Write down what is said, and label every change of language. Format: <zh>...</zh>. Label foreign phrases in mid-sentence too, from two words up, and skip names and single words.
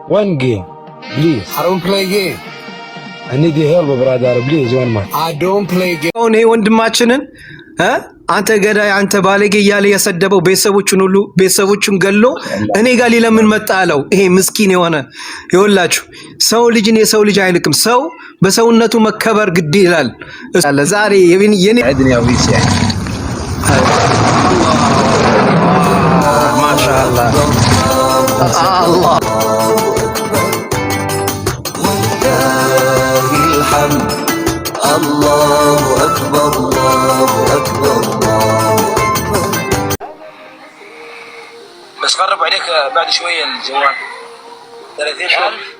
<en>one game, please. I don't play game. I need your help, brother. Please, one match. I don't play game.</en> <am>አሁን ይሄ ወንድማችንን አንተ ገዳይ አንተ ባለጌ እያለ የሰደበው ቤተሰቦቹን ገሎ እኔ ጋር ሊለምን መጣ አለው። ይሄ ምስኪን የሆነ ይወላችሁ ሰው ልጅን የሰው ልጅ አይንቅም። ሰው በሰውነቱ መከበር ግድ ይላል። ዛሬ የኔ</am> <ar>عدني يا ويس يعني. ماشاء الله الله الله أكبر الله أكبر الله. بس قرب عليك بعد شوية الجوال 30 شهر.</ar>